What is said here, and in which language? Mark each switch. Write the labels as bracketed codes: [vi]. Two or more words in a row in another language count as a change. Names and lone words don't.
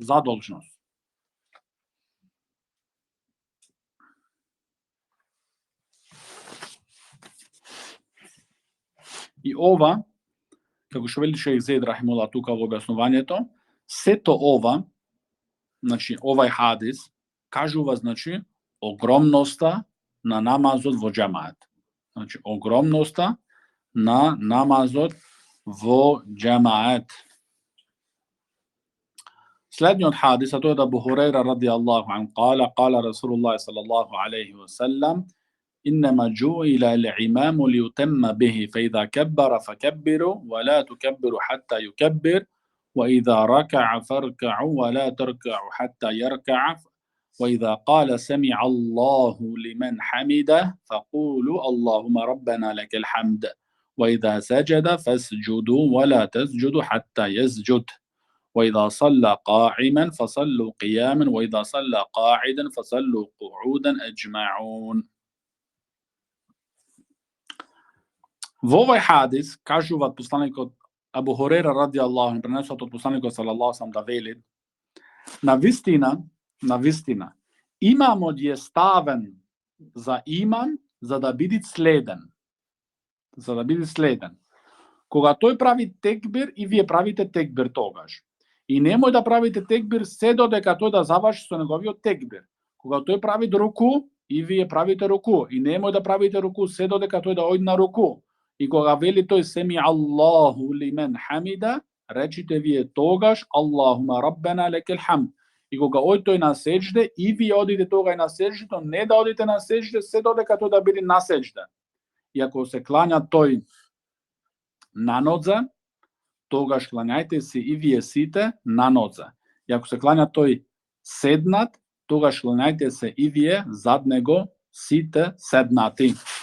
[mk] И ова, како што вели шејх Зейд рахимуллах тука во објаснувањето, сето ова, значи овај хадис кажува, значи, огромноста на намазот во џемаат. Значи огромноста на намазот во џемаат. Следниот хадис, а тој е Абу Хурейра [ar] رضي الله عنه, قال رسول الله صلى الله عليه وسلم: إنما جعل الإمام ليتم به فإذا كبر فكبروا ولا تكبروا حتى يكبر وإذا ركع فاركعوا ولا تركعوا حتى يركع وإذا قال سمع الله لمن حمده فقولوا اللهم ربنا لك الحمد وإذا سجد فاسجدوا ولا تسجدوا حتى يسجد وإذا صلى قائما فصلوا قياما وإذا صلى قاعدا فصلوا قعودا أجمعون. [mk] В овај хадис кажу од посланика Абу Хурајра [ar] رضي الله عنه, [mk] пренесао од посланика [ar] صلى الله عليه وسلم [mk] да вели: на вистина, имамот је ставен за имам за да бити слeден. Koga той прави текбир и вие правите текбир тогаш. И немој да правите текбир се додека тој да заврши со неговиот текбир. Кога тој прави руку и вие правите руку. И немој да правите руку се додека тој да оди на руку. И кога вели тој [ar] سمع الله لمن حمده, [mk] речите вие тогаш [ar] اللهم ربنا لك الحمد. [mk] И кога оди тој на сеџде и вие одите тога и на сеџдето, не да одите на сеџде се додека тој да биде на сеџде. И ако се клања тој на нодзе, тогаш клањајте се и вие сите на нодзе. И ако се клања тој седнат, тогаш клањајте се и вие зад него сите седнати.